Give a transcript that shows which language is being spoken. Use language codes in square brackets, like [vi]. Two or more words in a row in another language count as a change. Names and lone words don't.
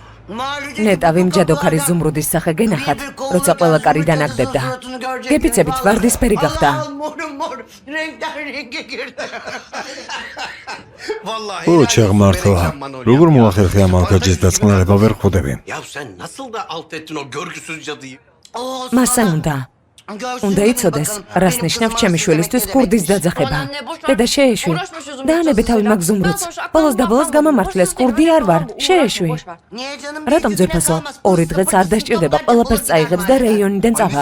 [ka] ნეტავი მჯადოქარი ზუმრუდის სახე გენახათ, როცა ყველა კარიდან აგდებდა. გეფიცებით ვარდისფერი გახდა. ო ჩაღმართლა. როგორ მოახერხე ამ ალგაჯის დაწყნარება ვერ ხვდები. [tr] Ya sen nasıl da alt ettin o görgüsüz cadıyı? [ka] მასა უნდა იცოდეს, რას ნიშნავს ჩემი შვილისთვის ქურდის დაძახება. დედა შეეშვი. დაანებე თავი მაგ ზუმრუდს. ბოლოს და ბოლოს გამამართლეს, ქურდი არ ვარ. შეეშვი. რატომ ძვირფასო? 2 დღეც არ დასჭირდება, ყველაფერს წაიღებს და რეიონიდან წავა.